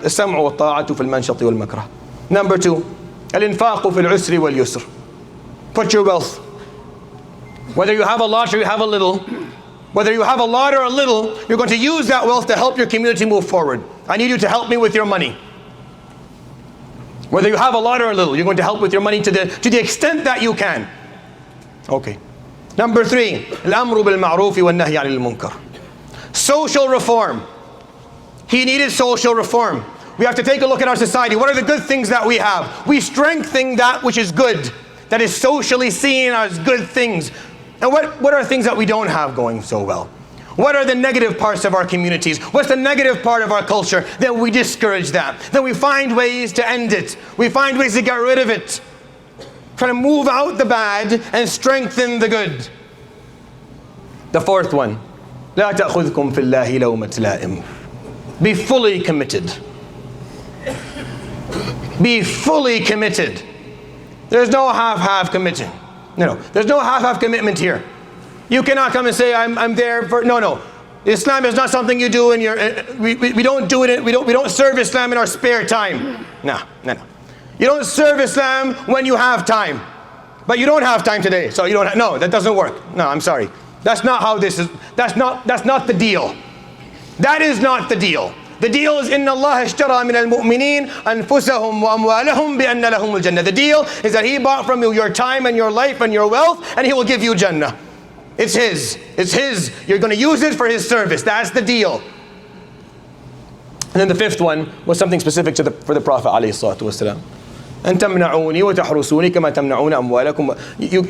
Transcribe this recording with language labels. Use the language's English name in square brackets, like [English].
[Arabic] السمع والطاعة في المنشط والمكره. [English] Number 2, [Arabic] الإنفاق في العسر واليسر. [English] Put your wealth. Whether you have a lot or you have a little, whether you have a lot or a little, you're going to use that wealth to help your community move forward. I need you to help me with your money. Whether you have a lot or a little, you're going to help with your money to the extent that you can. Okay. Number 3, [Arabic] الأمر بالمعروف والنهي عن المنكر. [English] Social reform. He needed social reform. We have to take a look at our society. What are the good things that we have? We strengthen that which is good, that is socially seen as good things. And what are things that we don't have going so well? What are the negative parts of our communities? What's the negative part of our culture? Then we discourage that. Then we find ways to end it. We find ways to get rid of it. Try to move out the bad and strengthen the good. The 4th one, [Arabic] لا تأخذكم في الله لومة لائم. [English] Be fully committed. Be fully committed. There's no half-half committing. No, there's no half-half commitment here. You cannot come and say, I'm there for, no. Islam is not something you do in your, we don't do it, we don't serve Islam in our spare time. No. You don't serve Islam when you have time. But you don't have time today, so you don't have, no, that doesn't work. No, I'm sorry. That's not how this is, that's not the deal. That is not the deal. The deal is [Arabic] إِنَّ اللَّهَ اشْتَرَى مِنَ الْمُؤْمِنِينَ أَنفُسَهُمْ وَأَمْوَالَهُم بِأَنَّ لَهُمُ الْجَنَّةِ. [English] The deal is that He bought from you your time and your life and your wealth, and He will give you Jannah. It's His. It's His. You're going to use it for His service. That's the deal. And then the 5th one was something specific for the Prophet ﷺ. [Arabic] أَن تَمْنَعُونِي وَتَحْرُسُونِي كَمَا تَمْنَعُونَ أَمْوَالَكُمْ.